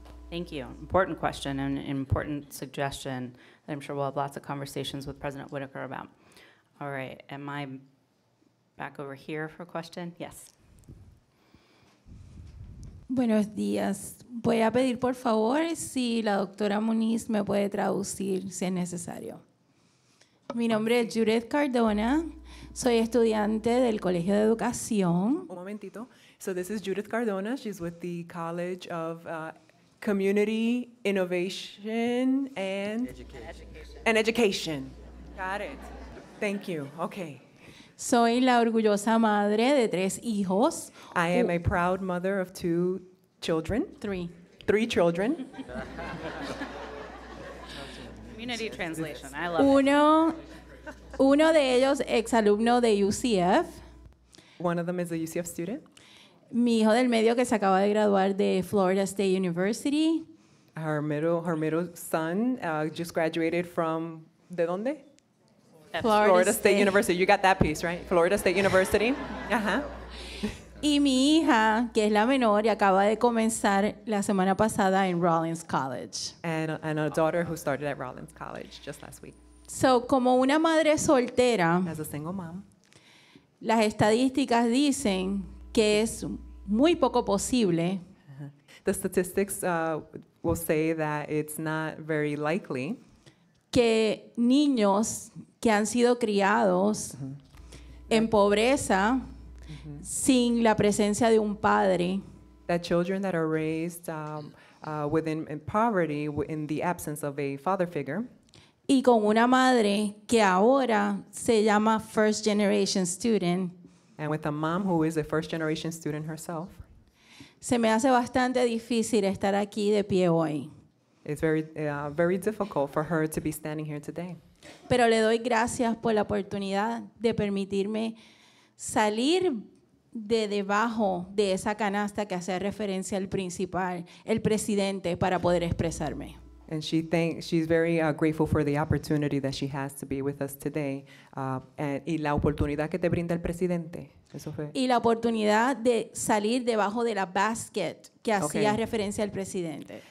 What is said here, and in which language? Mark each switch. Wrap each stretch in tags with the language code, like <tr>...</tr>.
<en>Thank you. Important question and important suggestion that I'm sure we'll have lots of conversations with President Whittaker about. All right, am I back over here for a question? Yes.</en> <es>Buenos días. Voy a pedir por favor si la doctora Muniz me puede traducir si es necesario. Mi nombre es Judith Cardona. Soy estudiante del Colegio de Educación. Un momentito.</es> <en>So this is Judith Cardona. She's with the College of Community Innovation and Education. Got it. Thank you. Okay.</en> <es>Soy la orgullosa madre de 3 hijos.</es> <en>I am a proud mother of 2 children. 3 children. Community translation. I love it.</en> <es>Uno de ellos exalumno de UCF.</es> <en>One of them is a UCF student.</en> <es>Mi hijo del medio que se acaba de graduar de Florida State University.</es> <en>Her middle son just graduated from</en> <es>¿de dónde?</es> <en>Florida State University. You got that piece, right? Florida State University. Uh-huh.</en> <es>Y mi hija, que es la menor, y acaba de comenzar la semana pasada en Rollins College.</es> <en>And a daughter who started at Rollins College just last week.</en> <es>So, como una madre soltera,</es> <en>as a single mom,</en> <es>las estadísticas dicen que es muy poco posible.</es> <en>The statistics will say that it's not very likely</en> <es>que niños que han sido criados en pobreza sin la presencia de un padre,</es> <en>that children that are raised in poverty in the absence of a father figure,</en> <es>y con una madre que ahora se llama first generation student,</es> <en>and with a mom who is a first generation student herself,</en> <es>se me hace bastante difícil estar aquí de pie hoy.</es> <en>It's very difficult for her to be standing here today.</en> <es>Pero le doy gracias por la oportunidad de permitirme salir de debajo de esa canasta que hace referencia al principal, el presidente, para poder expresarme.</es> <en>And she's very grateful for the opportunity that she has to be with us today.</en> <es>Y la oportunidad que te brinda el presidente. Eso fue. Y la oportunidad de salir debajo de la basket que hacía referencia al presidente.</es>